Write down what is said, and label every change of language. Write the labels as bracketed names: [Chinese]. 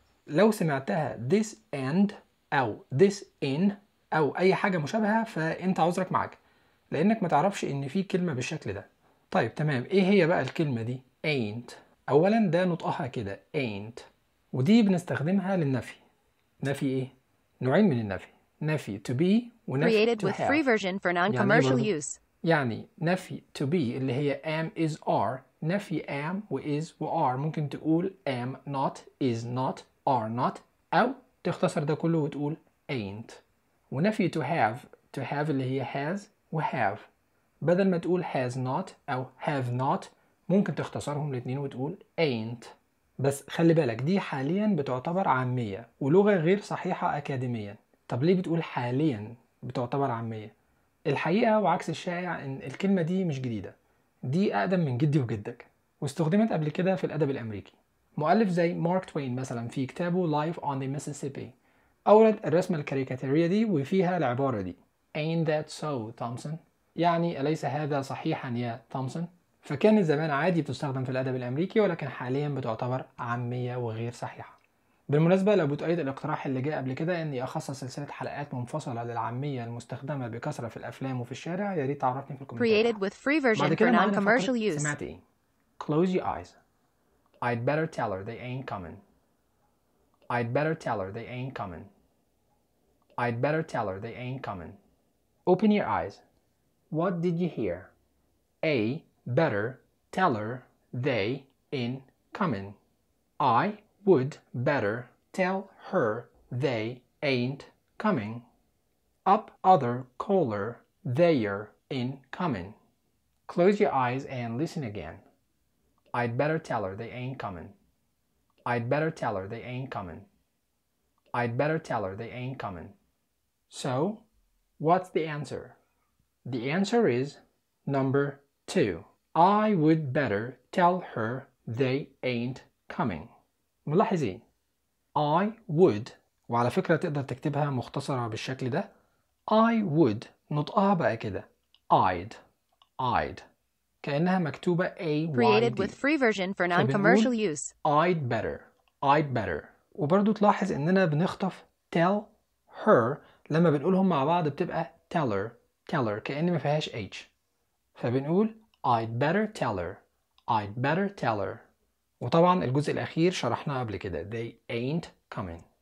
[Arabic] لو سمعتها this and او this in او اي حاجة مشابهة فانت عذرك معك، لانك ما تعرفش ان في كلمة بالشكل ده. طيب تمام، ايه هي بقى الكلمة دي ain't؟ اولا ده نطقها كده ain't، ودي بنستخدمها للنفي. نفي ايه؟ نوعين من النفي، نفي to be ونفي to have. [English] Free version for non-commercial use. [Arabic] يعني نفي to be اللي هي am is are، نفي am و is و are. ممكن تقول [English] am not is not are not، [Arabic] او تختصر ده كله وتقول ain't. ونفي to have، to have اللي هي has و have. بدل ما تقول [English] has not [Arabic] او [English] have not [Arabic] ممكن تختصرهم الاثنين وتقول ain't. بس خلي بالك دي حاليا بتعتبر عامية ولغة غير صحيحة اكاديميا. طب ليه بتقول حاليا بتعتبر عامية؟ الحقيقة وعكس الشائع ان الكلمة دي مش جديدة، دي اقدم من جدي وجدك، واستخدمت قبل كده في الادب الامريكي. مؤلف زي مارك توين مثلا في كتابه Life on the Mississippi اورد الرسمة الكاريكاتيرية دي، وفيها العبارة دي [English] Ain't that so, Thompson؟ [Arabic] يعني أليس هذا صحيحا يا تومسون؟ فكان الزمان عادي بتستخدم في الأدب الأمريكي، ولكن حاليا بتعتبر عامية وغير صحيحة. بالمناسبة لو بتؤيد الاقتراح اللي جاء قبل كده أني أخصص سلسلة حلقات منفصلة للعامية المستخدمة بكثرة في الأفلام وفي الشارع، ياريت تعرفني في الكومنتات. بعد كده معنا فقط سمعت إيه؟ [English] Close your eyes. I'd better tell her they ain't coming. I'd better tell her they ain't coming. I'd better tell her they ain't coming. Open your eyes. What did you hear? A. Better tell her they ain't coming. I would better tell her they ain't coming. Up other caller they're in coming. Close your eyes and listen again. I'd better tell her they ain't coming. I'd better tell her they ain't coming. I'd better tell her they ain't coming. So, what's the answer? The answer is number two. I would better tell her they ain't coming. [Arabic] ملاحظين؟ [English] I would، [Arabic] وعلى فكرة تقدر تكتبها مختصرة بالشكل ده. [English] I would، [Arabic] نطقها بقى كده. [English] I'd. [Arabic] كأنها مكتوبة A-Y-D. [English] Created with free version for non-commercial use. I'd better. [Arabic] وبرضو تلاحظ اننا بنخطف [English] tell her، [Arabic] لما بنقولهم مع بعض بتبقى teller كأن ما فيهاش h، فبنقول [English] I'd better tell her. [Arabic] وطبعا الجزء الأخير شرحناه قبل كده [English] they ain't coming.